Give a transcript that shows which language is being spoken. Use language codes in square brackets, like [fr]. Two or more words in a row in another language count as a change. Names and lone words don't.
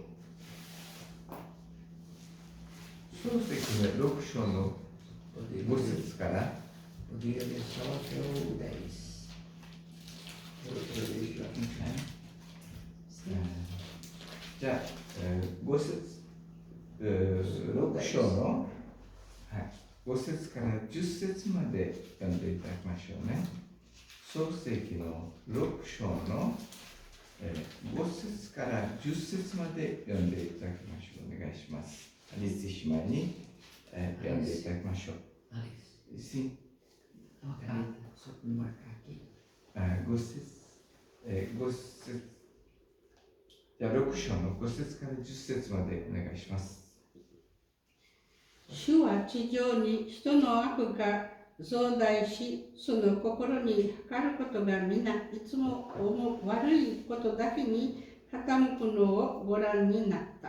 [ja] 創世記の6章の5節からじゃあ、5節、6章の、5節から10節まで読んでいただきましょうね。創世記の6章の、5節から10節まで読んでいただきましょう。お願いします。アリス姉妹に、読んでいただきましょう。Sim. [pt] Uma caneta, só para me marcar aqui. [ja] 5 節、じゃあ6章の5節から10節までお願いします。主は地上に人の悪が増大し、その心に測ることが皆いつも悪いことだけに傾くのをご覧になった。